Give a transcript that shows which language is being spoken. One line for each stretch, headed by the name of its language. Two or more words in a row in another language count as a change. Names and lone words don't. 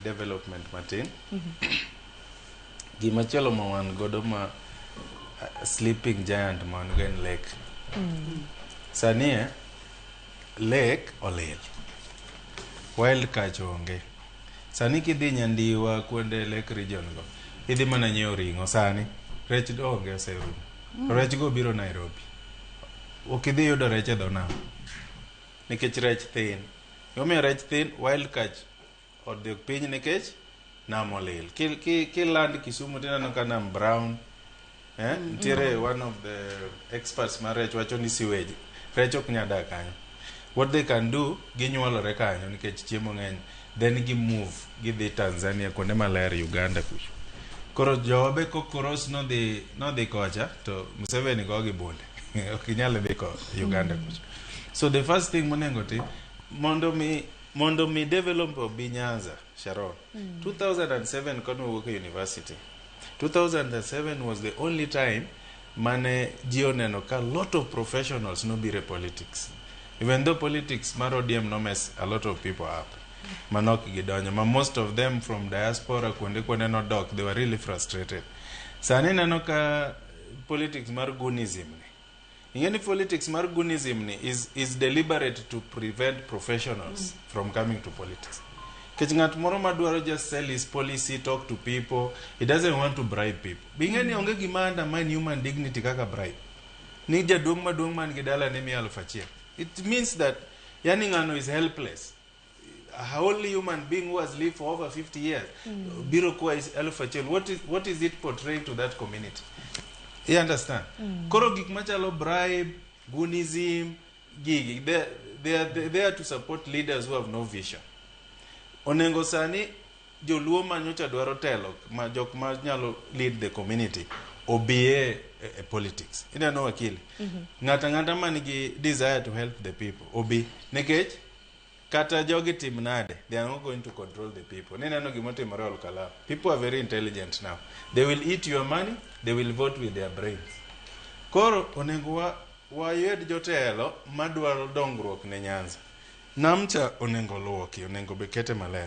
Luo (Kenya and Tanzania): development matin. Gimachielo ma wan godo ma
English: sleeping giant
Luo (Kenya and Tanzania): man gen lake. Sani lake olil.
English: Wild catch onge.
Luo (Kenya and Tanzania): Sani kidhi Nyandiwa kuonde
English: lake region
Luo (Kenya and Tanzania): go. Idhi mana nyiewo ring'o sani. Rech onge oserumo. Rech go biro Nairobi. Okidhi yudo rech e dho nam. Nikech rech thin. Yomiyo rech thin,
English: wild catch
Luo (Kenya and Tanzania): odok piny nikech nam olil. Kiland Kisumu tineno ka nam brown. Ntiere
English: one of the experts
Luo (Kenya and Tanzania): mar rech wacho ni sewage. Rech ok nyada kanyo.
English: What they can do,
Luo (Kenya and Tanzania): ginyuolore kanyo nikech chiemo ng'eny. Then gi move, gidhi Tanzania kuonde maler Uganda kucho. Koro jobe kokoros no dhi kocha to Museveni go gi bunde. Ok nyal dhi ko Uganda kucho.
English: So the first thing
Luo (Kenya and Tanzania): monengo ti mondo mi develop obi Nyanza, Sharon. 2007 kono wuok e university. 2007
English: was the only time
Luo (Kenya and Tanzania): mane ji oneno ka
English: lot of professionals
Luo (Kenya and Tanzania): no bire politics.
English: Even though politics mar ODM no mess a lot of people up.
Luo (Kenya and Tanzania): Manok gidonyo.
English: Most of them from diaspora
Luo (Kenya and Tanzania): kuonde no odok,
English: they were really frustrated.
Luo (Kenya and Tanzania): Sani neno ka politics mar gunism ni.
English: Ingeni politics mar gunism ni is deliberate to prevent professionals from coming to politics.
Luo (Kenya and Tanzania): Kech ngat moro madwaro
English: just sell his policy, talk to people, he doesn't want to bribe people.
Luo (Kenya and Tanzania): Bingeni onge gima
English: undermine human dignity
Luo (Kenya and Tanzania): kaka bribe. Ni jaduong maduong man gidala ni 1,000.
English: It means that yani ngano is helpless. A whole human being who has lived for over 50 years.
Luo (Kenya and Tanzania): Biro kuwa is 1,000.
English: What is it portraying to that community? You understand?
Luo (Kenya and Tanzania): Koro gik machalo bribe, gunism, gigi,
English: they are there to support leaders who have no vision.
Luo (Kenya and Tanzania): Onengo sani joluo manyocha dwaro telo ma jok ma nyalo
English: lead the community
Luo (Kenya and Tanzania): obie politics. Ina no wakili. Ngata manigi
English: desire to help the people
Luo (Kenya and Tanzania): obi nekech kata jogi tim nade,
English: they are not going to control the people.
Luo (Kenya and Tanzania): Nina no gimotimore olkala.
English: People are very intelligent now. They will eat your money, they will vote with their brains.
Luo (Kenya and Tanzania): Koro onengo wa yed jotelo madwaro dongruok ne Nyanza. Namcha onengo luoki, onengo bekete maler.